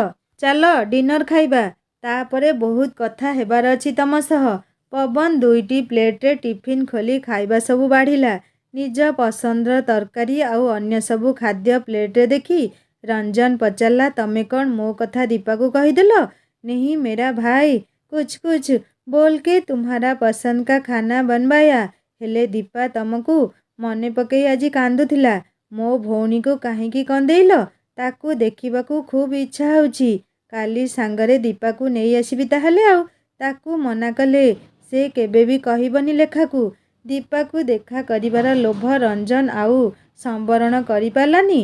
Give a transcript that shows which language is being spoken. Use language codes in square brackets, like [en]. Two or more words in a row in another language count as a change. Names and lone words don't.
[or] ଚାଲ ଡିନର ଖାଇବା। ତାପରେ ବହୁତ କଥା ହେବାର ଅଛି ତମ ସହ। ପବନ ଦୁଇଟି ପ୍ଲେଟ୍ରେ ଟିଫିନ୍ ଖୋଲି ଖାଇବା ସବୁ ବାଢ଼ିଲା। ନିଜ ପସନ୍ଦର ତରକାରୀ ଆଉ ଅନ୍ୟ ସବୁ ଖାଦ୍ୟ ପ୍ଲେଟ୍ରେ ଦେଖି ରଞ୍ଜନ ପଚାରିଲା, ତମେ କ'ଣ ମୋ କଥା ଦୀପାକୁ କହିଦେଲ? [hi] नहीं मेरा भाई, कुछ कुछ बोल के तुम्हारा पसंद का खाना बनवाया। [or] हेले दीपा ତମକୁ ମନେ ପକେଇ ଆଜି କାନ୍ଦୁଥିଲା। ମୋ ଭଉଣୀକୁ କାହିଁକି କନ୍ଦେଇଲ? ତାକୁ ଦେଖିବାକୁ ଖୁବ୍ ଇଚ୍ଛା ହେଉଛି। କାଲି ସାଙ୍ଗରେ ଦୀପାକୁ ନେଇ ଆସିବି ତାହେଲେ। ଆଉ ତାକୁ ମନା କଲେ ସେ କେବେ ବି କହିବନି ଲେଖାକୁ। ଦୀପାକୁ ଦେଖା କରିବାର ଲୋଭ ରଞ୍ଜନ ଆଉ ସମ୍ବରଣ କରିପାରିଲାନି।